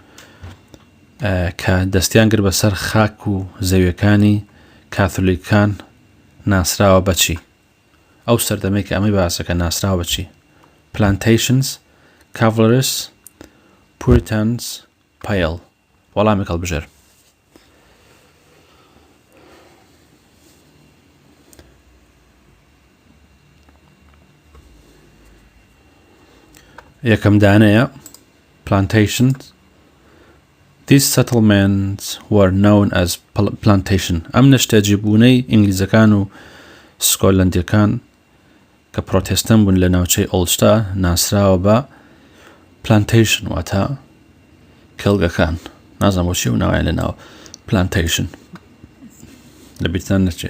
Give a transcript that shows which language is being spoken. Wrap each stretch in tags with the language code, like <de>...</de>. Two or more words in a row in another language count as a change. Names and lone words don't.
<ckb>کە دەستیان کرد بەسەر خاک و زەویەکانی کاتۆلیکان ناسراوە بەچی ئەو سەردەمەی کە ئەمەی باسەکە ناسراوە بەچی</ckb> <en>plantations cavalries puritans pale</en> <ckb>وەڵامی هەڵبژێر. یەکەم دانەیە plantations.</ckb> <en>These settlements were known as plantation.</en> <ckb>ئەم نیشتەجێبوونەی ئینگلیزەکان و سکۆتلەندیەکان کە پرۆتێستان بوون لە ناوچەی ئۆڵستە ناسراوە بە plantation واتە کەڵگەکان. نازانم بۆچی و ناوایان لە ناو plantation لە بیرتان نەچێت.</ckb>